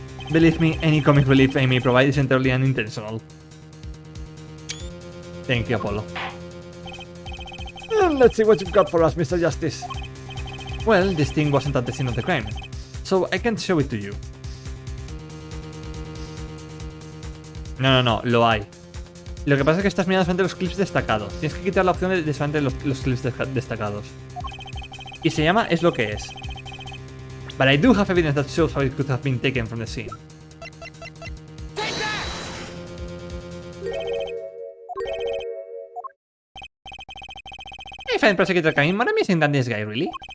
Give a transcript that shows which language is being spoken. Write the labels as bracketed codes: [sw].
[en] Believe me, any comic relief I may provide is entirely unintentional. Thank you, Apollo. And let's see what you've got for us, Mr. Justice. Well, this thing wasn't at the scene of the crime, so I can't show it to you. [es] No, lo hay. Lo que pasa es que estás mirando solamente los clips destacados. Tienes que quitar la opción de solamente los clips destacados. Y se llama Es lo que es. [en] But I do have evidence that shows how it could have been taken from the scene. I find Prosecutor Cain more amusing than this guy, really.